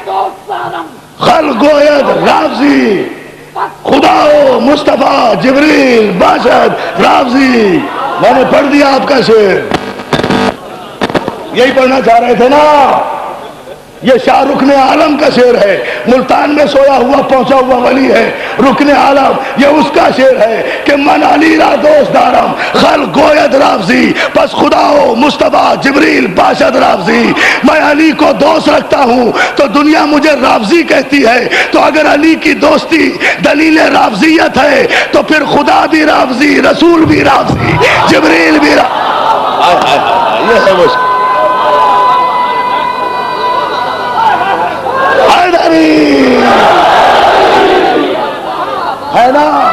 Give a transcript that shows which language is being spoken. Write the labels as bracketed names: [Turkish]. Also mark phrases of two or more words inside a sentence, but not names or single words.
[Persian] خلقویت رافضی, خدا و مصطفیٰ جبریل باشد رافضی. [Urdu] میں نے پڑھ دیا آپ کا شعر, یہی پڑھنا چاہ رہے تھے نا. یہ شاہ رکن عالم کا شعر ہے. ملتان میں سویا ہوا پہنچا ہوا ولی ہے رکن عالم. یہ اس کا شعر ہے کہ [Persian] من علی را دوست دارم خلق گوید رافضی, پس خدا و مصطفیٰ جبریل باشد رافضی. [Urdu] میں علی کو دوست رکھتا ہوں تو دنیا مجھے رافضی کہتی ہے. تو اگر علی کی دوستی دلیل رافضیت ہے تو پھر خدا بھی رافضی, رسول بھی رافضی, جبریل بھی رافضی. یہ ہے وہ ہے نا.